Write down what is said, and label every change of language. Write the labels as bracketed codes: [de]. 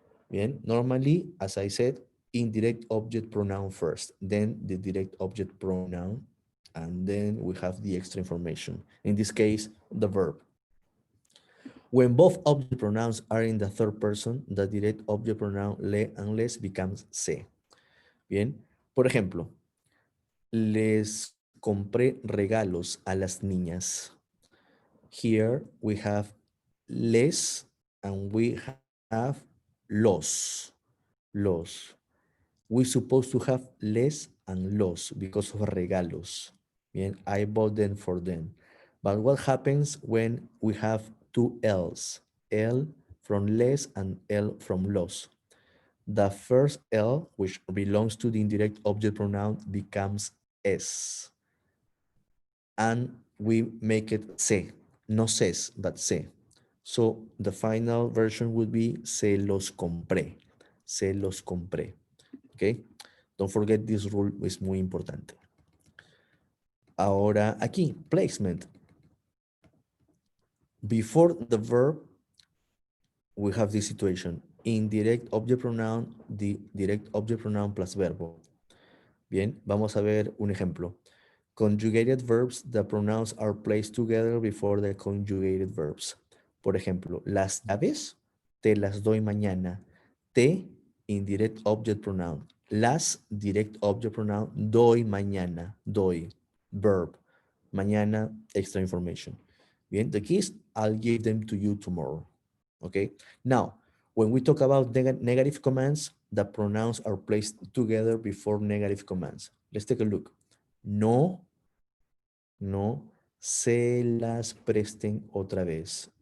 [en] Bien, normally, as I said, indirect object pronoun first, then the direct object pronoun, and then we have the extra information. In this case, the verb. When both object pronouns are in the third person, the direct object pronoun le and les becomes se. [es] Bien, por ejemplo, les compré regalos a las niñas. [en] Here we have les and we have los. Los. We're supposed to have les and los because of regalos. Bien, I bought them for them. But what happens when we have two L's? L from les and L from los. The first L, which belongs to the indirect object pronoun, becomes S. And we make it se. No ses, but se. So the final version would be [es] se los compré. Se los compré. Okay? [en] Don't forget this rule [es] es muy importante. Ahora aquí, placement. [en] Before the verb, we have this situation. Indirect object pronoun, the direct object pronoun plus verbo. [es] Bien, vamos a ver un ejemplo. [en] Conjugated verbs, the pronouns are placed together before the conjugated verbs. [es] Por ejemplo, las llaves, te las doy mañana. [en] Te, indirect object pronoun. Las, direct object pronoun, [es] doy mañana. [en] Doy, verb. Mañana, extra information. Bien, the keys, I'll give them to you tomorrow. Okay, now, when we talk about negative commands, the pronouns are placed together before negative commands. Let's take a look. [es] No, no, se las presten otra vez.